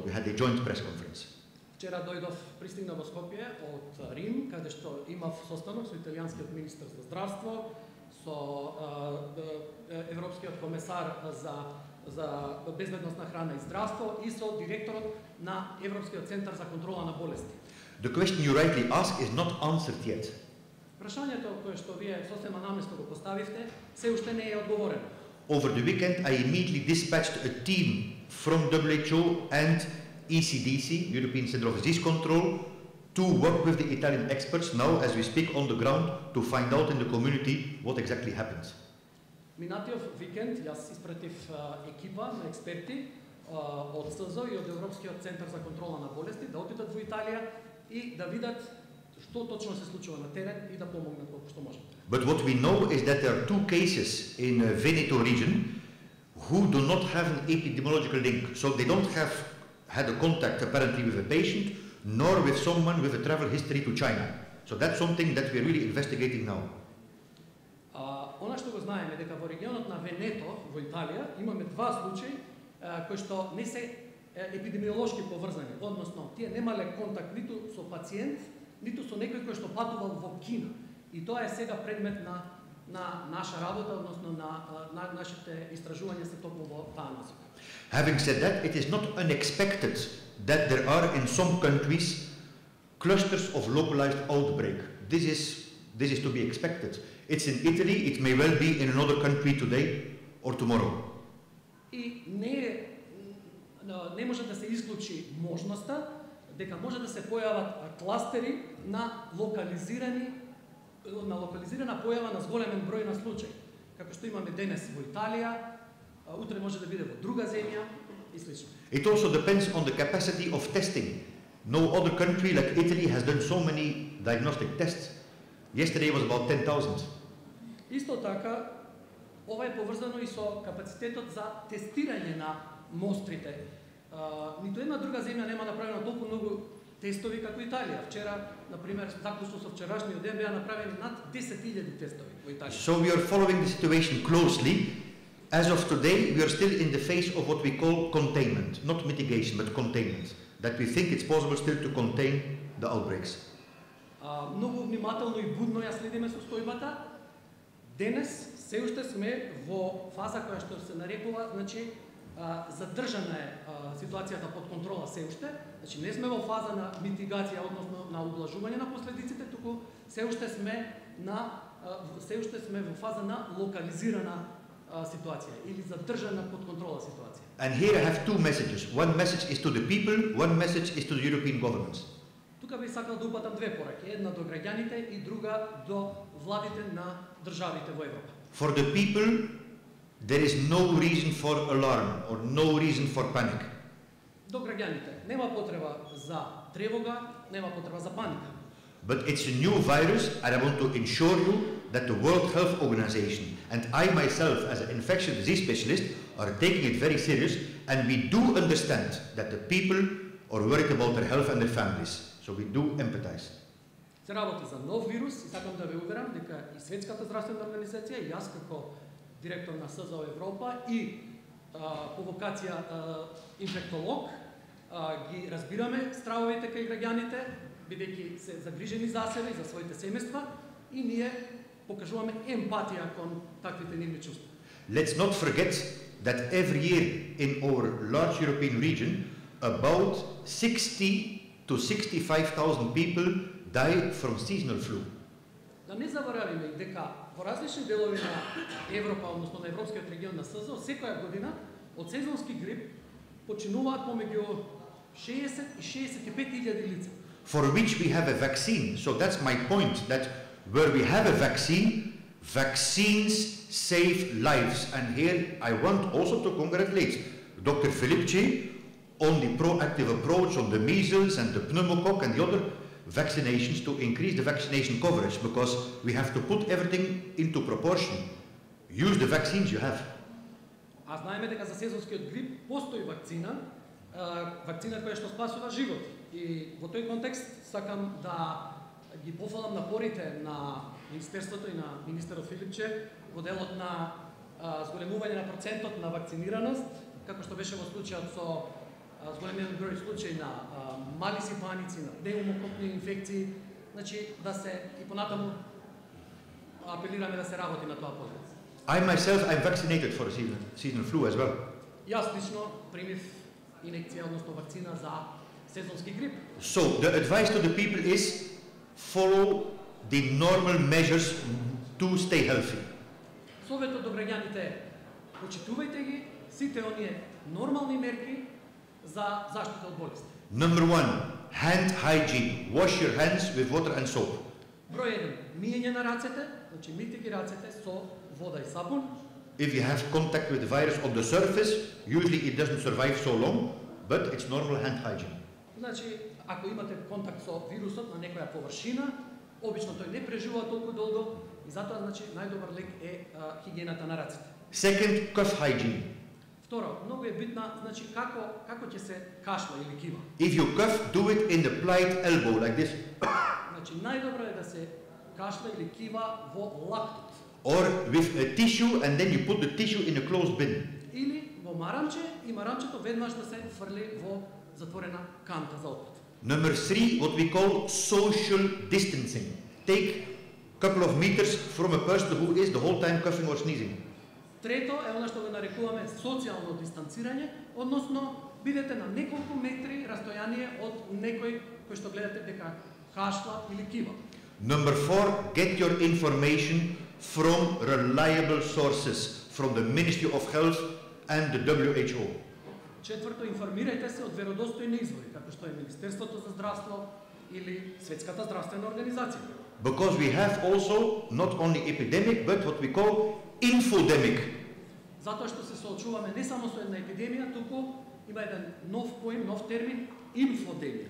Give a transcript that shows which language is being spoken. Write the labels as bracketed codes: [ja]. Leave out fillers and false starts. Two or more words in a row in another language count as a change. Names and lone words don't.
[en] We had a joint press conference. [mk] Вчера пристигнав во Скопје од Рим, каде што имав состанок со италијанскиот министер за здравство, со европскиот комесар за безбедност на храна и здравство и со директорот на Европскиот центар за контрола на болести. [en] The question you rightly ask is not answered yet. [mk] Прашањето кое што вие сосема намесно го поставивте, се уште не е одговорено. [en] Over the weekend I immediately dispatched a team from WHO and ECDC, European Centre of Disease Control, to work with the Italian experts now as we speak on the ground to find out in the community what exactly happens. [mk] Минатиот викенд јас испратив екипа на експерти од СЗО и од Европскиот центар за контрола на болести да отидат во Италија и да видат што точно се случува на терен и да помогнат колку што можат. [en] But what we know is that there are 2 cases in Veneto region who do not have an epidemiological link. So they don't have had a contact apparently with a patient, nor with someone with a travel history to China. So that's something that we're really investigating now. [mk] Она што го знаеме дека во регионот на Венето во Италија имаме 2 случаи кои што не се епидемиолошки поврзани, односно тие немале контакт ниту со пациент, ниту со некој кој што патувал во Кина. И тоа е сега предмет на наша работа, односно на нашите истражувања се токму во таа насока. [en] Having said that, it is not unexpected that there are in some countries clusters of localized outbreak. This is to be expected. It's in Italy, it may well be in another country today or tomorrow. [mk] И не може да се исклучи можноста дека може да се појават кластери на локализирана појава на зголемен број на случаи, како што имаме денес во Италија, утре може да биде во друга земја и слично. [en] It also depends on the capacity of testing. No other country like Italy has done so many diagnostic tests. Yesterday was about 10,000. [mk] Исто така, ова е поврзано и со капацитетот за тестирање на мострите. Ниту една друга земја нема направено толку многу тестови како Италија. Вчера, например, заклучно со вчерашниот ден беа направени над 10,000 тестови во Италија. [en] So we are following the situation closely. As of today, we are still in the phase of what we call containment, not mitigation, but containment. That we think it's possible still to contain the outbreaks. [mk] Многу внимателно и будно ја следиме состојбата. Денес се уште сме во фаза која што се нарекува, значи задржана е ситуацијата под контрола се уште. Значи не сме во фаза на митигација, односно на ублагување на последиците, туку се уште сме во фаза на локализирана ситуација или задржана под контрола ситуација. [en] And here I have 2 messages. One message is to the people, one message is to the European governments. [mk] Тука би сакал да упатам 2 пораки, една до граѓаните и друга до владите на државите во Европа. [en] For the people, there is no reason for alarm or no reason for panic. [mk] До граѓаните нема потреба за тревога, нема потреба за паника. [en] But it's a new virus and I want to ensure you that the World Health Organization and I myself as an infectious disease specialist are taking it very serious, and we do understand that the people are worried about their health and their families. So we do empathize. [mk] Се работи за нов вирус и сакам да ве уверам дека и Светската здравствена организација и јас како директор на СЗО Европа и по вокација инфектолог ги разбираме стравовите кај граѓаните, бидејќи се загрижени за себе и за своите семејства, и ние покажуваме емпатија кон таквите нивни чувства. [en] Let's not forget that every year in our large European region, about 60 to 65,000 people die from seasonal flu. [mk] Да не заборавиме дека во различни делови на Европа, односно на Европскиот регион на СЗО, секоја година од сезонски грип починуваат помеѓу 60 и 65.000 лица. [en] For which we have a vaccine. So that's my point, that where we have a vaccine, vaccines save lives. And here I want also to congratulate Dr. Filipci on the proactive approach on the measles and the pneumococcus and the other vaccinations to increase the vaccination coverage, because we have to put everything into proportion. Use the vaccines you have. [mk] А знаеме дека за сезонскиот грип постои вакцина, вакцина која што спасува живот. И во тој контекст сакам да ги пофалам напорите на Министерството и на министерот Филипче во делот на зголемување на процентот на вакцинираност, како што беше во случајот со зголемиот број случаи на мали сипаници, на пневмококни инфекции, значи да се и понатаму апелираме да се работи на тоа подруг. [en] I myself, I'm vaccinated for seasonal flu as well. [mk] Јас лично примив инекција, односно вакцина за сезонски грип. [en] So the advice to the people is follow the normal measures to stay healthy. [mk] Советот до граѓаните, почитувајте ги сите оние нормални мерки за заштита од болести. [en] Number 1, hand hygiene. Wash your hands with water and soap. [mk] Број 1, миење на рацете, значи мите ги рацете со вода и сапун. [en] If you have contact with the virus on the surface, usually it doesn't survive so long, but it's normal hand hygiene. [mk] Значи, ако имате контакт со вирусот на некоја површина, обично тој не преживува толку долго и затоа значи најдобар лек е хигиената на рацете. [en] Second, cough hygiene. [mk] Второ, многу е битна, значи како ќе се кашла или кива. [en] If you cough, do it in the plied elbow like this. [mk] Значи најдобро е да се кашла или кива во лактот. [en] Or with a tissue and then you put the tissue in a closed bin. [mk] Или во марамче и марамчето веднаш да се фрли во затворена канта за отпад. [en] Number 3, what we call social distancing. Take a couple of meters from a person who is the whole time coughing or sneezing. [mk] Трето е она што го нарекуваме социјално дистанцирање, односно бидете на неколку метри растојание од некој кој што гледате дека кашла или кива. [en] Number 4, get your information from reliable sources, from the Ministry of Health and the WHO. [mk] Четврто, информирајте се од веродостојни извори, како што е Министерството за здравство или Светската здравствена организација. [en] Because we have also not only epidemic, but what we call infodemic. [mk] Затоа што се соочуваме не само со една епидемија, туку има еден нов поим, нов термин, инфодемија.